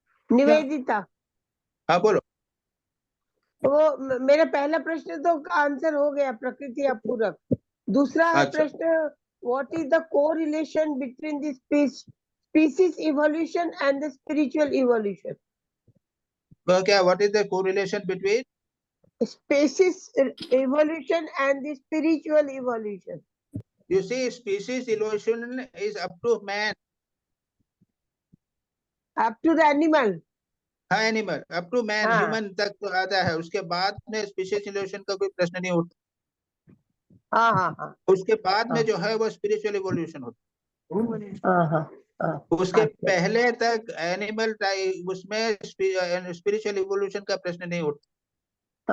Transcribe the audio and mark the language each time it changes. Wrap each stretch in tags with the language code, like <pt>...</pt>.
<hi>निवेदिता। हाँ बोलो। वो मेरा पहला प्रश्न तो आंसर हो गया, प्रकृति अपूरक। दूसरा है प्रश्न,</hi> <en>What is the correlation between द species evolution and the spiritual evolution? क्या, what is the correlation between species evolution and the spiritual evolution? You see, species evolution is up to man, up to the animal.</en> <hi>हाँ animal,</hi> <en>up to man,</en> <hi>human तक तो आता है, उसके बाद में species evolution का कोई प्रश्न नहीं उठता। हाँ हाँ हाँ। उसके बाद में जो है वो स्पिरिचुअल इवोल्यूशन होता है। हाँ हाँ। उसके पहले तक एनिमल टाइप, उसमें स्पिरिचुअल इवोल्यूशन का प्रश्न नहीं उठता।</hi>